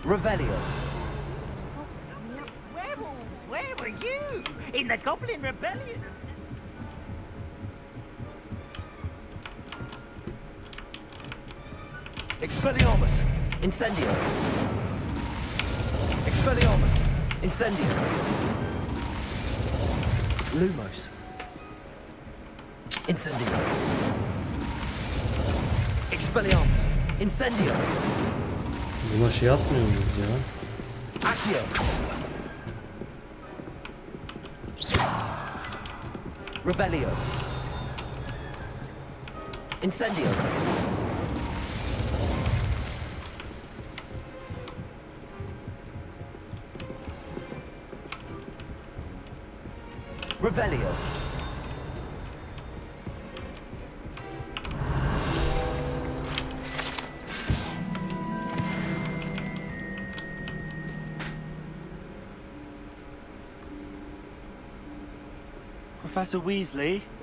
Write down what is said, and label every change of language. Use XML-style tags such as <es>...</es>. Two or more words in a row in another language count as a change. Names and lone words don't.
<en>Revelio. Werewolves, where were you? In the Goblin Rebellion? Expelliarmus. Incendio. Expelliarmus. Incendio. Lumos. Incendio. Expelliarmus. Incendio.</en> <tr>Buna şey atmıyor muyuz ya?</tr> <en>Accio. Revelio. Incendio. Revelio. Professor Weasley?</en>